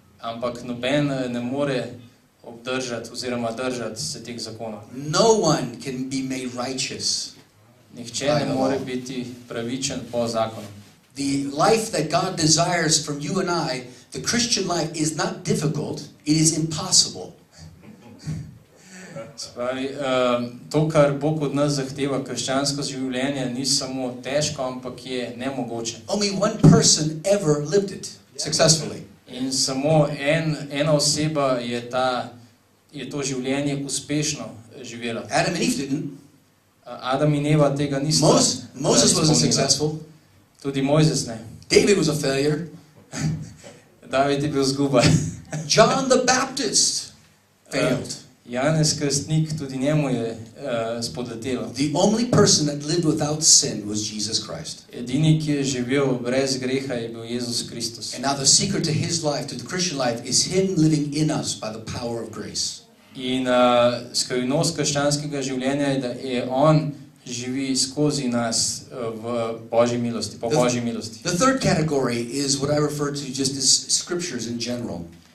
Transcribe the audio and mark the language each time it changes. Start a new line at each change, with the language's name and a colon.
Slovenian: Ampak noben ne more obdržati oziroma držati se teh zakonov.
English: No one can be made righteous.
Slovenian: Nihče ne more biti pravičen po zakonu.
English: The life that God desires from you and I, the Christian life, is not difficult, it is impossible.
Slovenian: Spravi, to, kar Bog od nas zahteva, krščansko življenje, ni samo težko, ampak je nemogoče.
English: Only one person ever lived it successfully.
Slovenian: In samo ena oseba je to življenje uspešno živela.
English: Adam and Eve didn't.
Slovenian: Adam in Eva tega nista.
English: Moses wasn't successful.
Slovenian: Tudi Mojzes ne.
English: David was a failure.
Slovenian: David je bil zguba.
English: John the Baptist failed.
Slovenian: Janez Krstnik, tudi njemu je spodletelo.
English: The only person that lived without sin was Jesus Christ.
Slovenian: Edini, ki je živel brez greha, je bil Jezus Kristus.
English: And now the secret to his life, to the Christian life, is him living in us by the power of grace.
Slovenian: In skrivnost krščanskega življenja je, da je on živi skozi nas v Božji milosti, po Božji milosti.
English: The third category is what I refer to just as scriptures in general.